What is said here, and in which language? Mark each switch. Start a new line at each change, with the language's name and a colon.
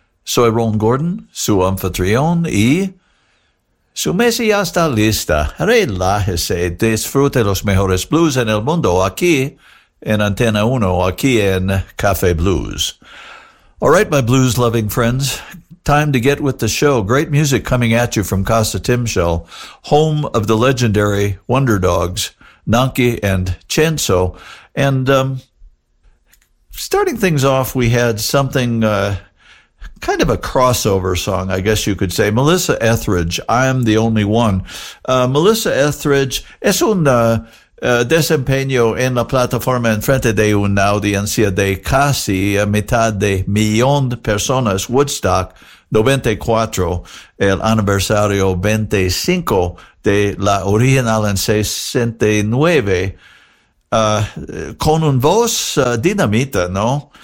Spanish: Soy Ron Gordon, su anfitrión y su mesa ya está lista. Relájese, disfrute los mejores blues en el mundo aquí en Antena 1, aquí en Café Blues.
English: All right, my blues loving friends, time to get with the show. Great music coming at you from Casa Timshel, home of the legendary Wonder Dogs, Nanki and Chenso. And starting things off, we had something kind of a crossover song, I guess you could say. Melissa Etheridge, I'm the Only One.
Spanish: Melissa Etheridge es un desempeño en la plataforma en frente de una audiencia de casi a mitad de millón de personas, Woodstock, 94, el aniversario 25 de la original en 69, con un voz dinamita, ¿no?